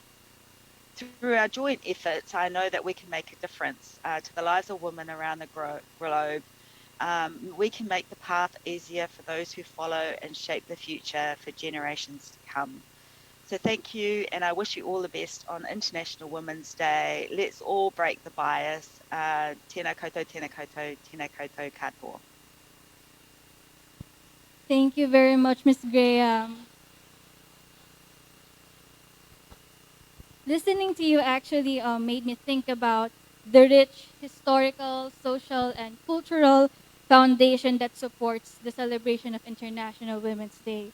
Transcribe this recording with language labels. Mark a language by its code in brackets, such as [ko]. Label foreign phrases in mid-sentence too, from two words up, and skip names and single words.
[en] Through our joint efforts, I know that we can make a difference to the lives of women around the globe. We can make the path easier for those who follow and shape the future for generations to come. So thank you, and I wish you all the best on International Women's Day. Let's all break the bias. [mi] Tēnā koutou, tēnā koutou, tēnā koutou katoa. [en] Thank you very much, Ms. Graham. Listening to you actually made me think about the rich historical, social, and cultural foundation that supports the celebration of International Women's Day.